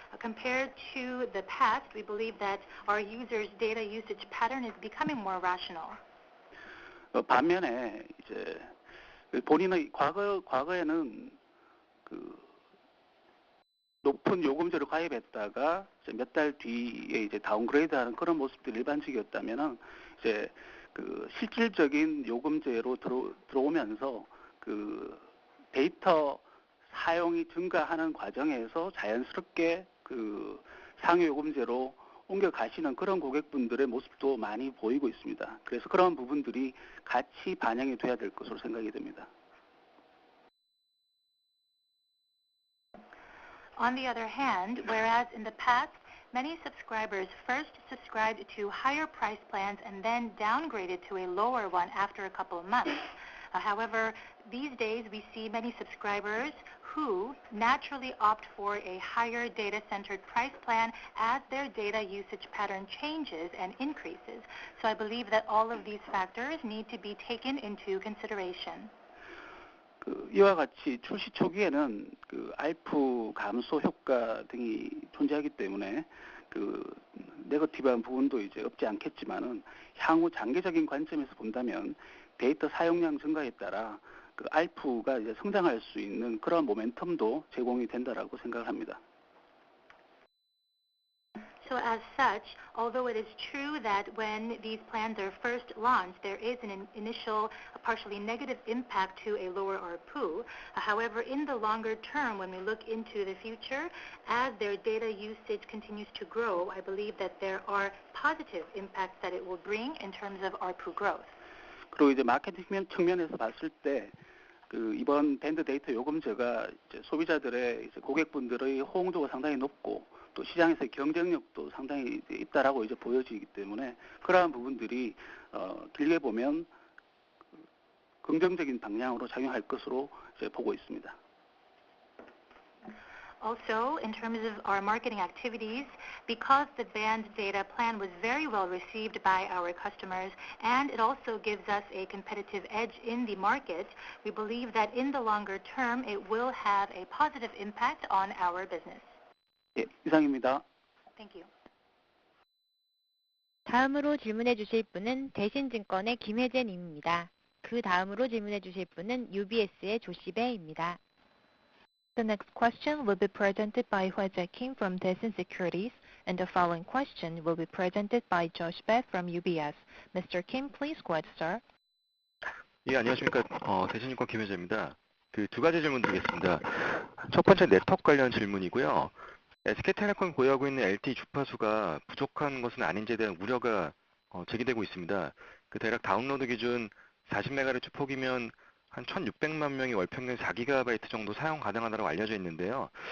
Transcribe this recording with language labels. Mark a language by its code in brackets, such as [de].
[en] Compared to the past, we believe that our users' data usage pattern is becoming more rational. [ko] 반면에 이제 본인의 과거에는 그 높은 요금제로 가입했다가 몇 달 뒤에 이제 다운그레이드하는 그런 모습들이 일반적이었다면은 이제 그 실질적인 요금제로 들어오면서 그 데이터 사용이 증가하는 과정에서 자연스럽게 그 상위 요금제로 옮겨가시는 그런 고객분들의 모습도 많이 보이고 있습니다. 그래서 그런 부분들이 같이 반영이 돼야 될 것으로 생각이 됩니다. [en] On the other hand, whereas in the past, many subscribers first subscribed to higher price plans and then downgraded to a lower one after a couple of months. However, these days we see many subscribers who naturally opt for a higher data-centered price plan as their data usage pattern changes and increases. So I believe that all of these factors need to be taken into consideration. [ko] 이와 같이 출시 초기에는 그 ARPU 감소 효과 등이 존재하기 때문에 그 네거티브한 부분도 이제 없지 않겠지만은 향후 장기적인 관점에서 본다면 데이터 사용량 증가에 따라 그 ARPU가 이제 성장할 수 있는 그런 모멘텀도 제공이 된다라고 생각을 합니다. [en] So as such, although it is true that when these plans are first launched, there is an initial partially negative impact to a lower ARPU. However, in the longer term, when we look into the future, as their data usage continues to grow, I believe that there are positive impacts that it will bring in terms of ARPU growth. [ko] 그리고 이제 마케팅 측면에서 봤을 때 그 이번 밴드 데이터 요금제가 이제 소비자들의 이제 고객분들의 호응도가 상당히 높고 또 시장에서의 경쟁력도 상당히 있다라고 이제 보여지기 때문에 그러한 부분들이 길게 보면 긍정적인 방향으로 작용할 것으로 이제 보고 있습니다. [en] Also, in terms of our marketing activities, because the band data plan was very well received by our customers and it also gives us a competitive edge in the market, we believe that in the longer term it will have a positive impact on our business. [ko] 예, 이상입니다. [en] Thank you. [ko] 다음으로 질문해 주실 분은 대신증권의 김혜재 님입니다. 그 다음으로 질문해 주실 분은 UBS의 조시배입니다. [en] The next question will be presented by Hwae Jae Kim from Daishin Securities, And the following question will be presented by Josh Beck from UBS. Mr. Kim, please go ahead, sir. [ko] 예, 안녕하십니까. 대신증권 김효재입니다. 그 두 가지 질문 드리겠습니다. 첫 번째 네트워크 관련 질문이고요. SK텔레콤이 보유하고 있는 LTE 주파수가 부족한 것은 아닌지에 대한 우려가 제기되고 있습니다. 그 대략 다운로드 기준 40MHz 폭이면 한 1,600만 명이 월 평균 4GB 정도 사용 가능하다고 알려져 있는데요.